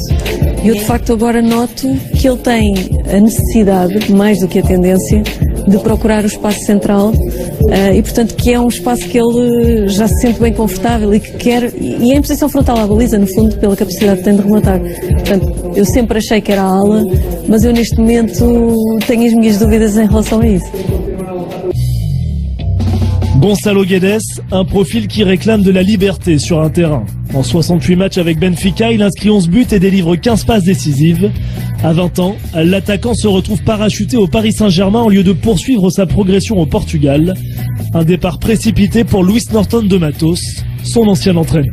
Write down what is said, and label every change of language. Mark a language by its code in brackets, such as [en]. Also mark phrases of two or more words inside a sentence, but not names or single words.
[pt] Eu de facto agora noto que ele tem a necessidade, mais do que a tendência, de procurar o espaço central e portanto que é um espaço que ele já se sente bem confortável e que quer, e é em posição frontal à baliza, no fundo, pela capacidade que tem de rematar. Portanto, eu sempre achei que era a ala, mas eu neste momento tenho as minhas dúvidas em relação a isso. [fr] Gonçalo Guedes, un profil qui réclame de la liberté sur un terrain. En 68 matchs avec Benfica, il inscrit 11 buts et délivre 15 passes décisives. À 20 ans, l'attaquant se retrouve parachuté au Paris Saint-Germain au lieu de poursuivre sa progression au Portugal. Un départ précipité pour Luis Norton de Matos, son ancien entraîneur.